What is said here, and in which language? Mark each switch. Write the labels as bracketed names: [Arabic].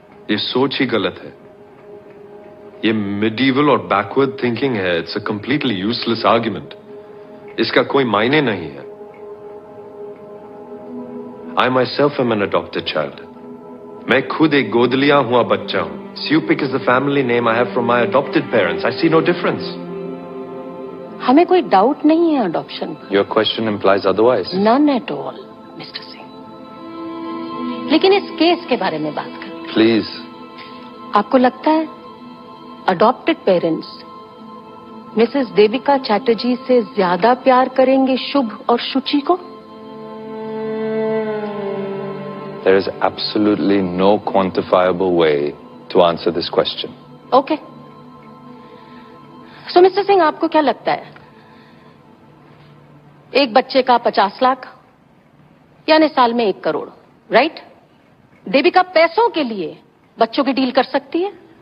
[Hindi] ये सोच ही गलत है। ये मिडीवल और बैकवर्ड थिंकिंग है। [English] It's a completely useless argument. [Hindi] इसका कोई मायने नहीं है। [English] I myself am an adopted child. [Hindi] मैं खुद एक गोद लिया हुआ बच्चा हूं। [English] Supik is the family name I have from my adopted parents. I see no difference. [Hindi] हमें कोई डाउट नहीं है अडॉप्शन पर। [English] Your question implies otherwise. None at all, mister Singh. [Hindi] लेकिन इस केस के बारे में बात करें। [English] Please. [Hindi] आपको लगता है adopted parents Mrs Devika Chatterjee से ज्यादा प्यार करेंगे शुभ और शुचि को? [English] There is absolutely no quantifiable way to answer this question. Okay. [Hindi] So, mister Singh, आपको क्या लगता है? एक बच्चे का 50 लाख यानी साल में 1 करोड़, राइट? देविका पैसों के लिए बच्चों की डील कर सकती है?